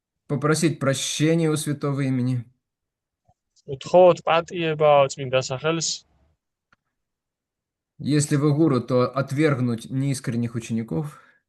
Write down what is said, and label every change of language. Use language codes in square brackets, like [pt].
[ru] Попросить прощения у Святого Имени. [ka] უთხოვოთ პატიება წმინდა სახელს. [ru] Если вы гуру, то отвергнуть неискренних учеников.